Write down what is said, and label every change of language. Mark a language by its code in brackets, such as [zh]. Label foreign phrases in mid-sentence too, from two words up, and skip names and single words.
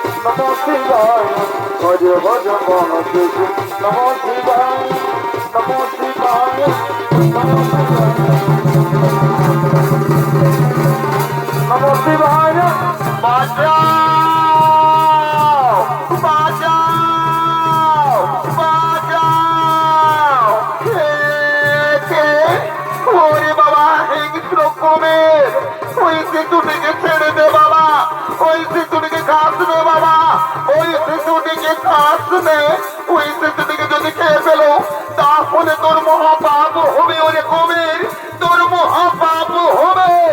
[sa] নমো শিবায় হরে হরে মহাদেব নমো শিবায় নমো শিবায় নমো শিবায় [bn] বাঁচাও বাঁচাও বাঁচাও কে ওরে বাবা হিংস্র কমের ওই শিশুটিকে ছেড়ে দে বাবা ওই শিশুটিকে ঘাস দে বাবা ওই শিশুটিকে ঘাস দে ওই শিশুটিকে যদি খেয়ে ফেলো তাহলে তোর মহাপাপ হবে ওরে কমের তোর মহাপাপ হবে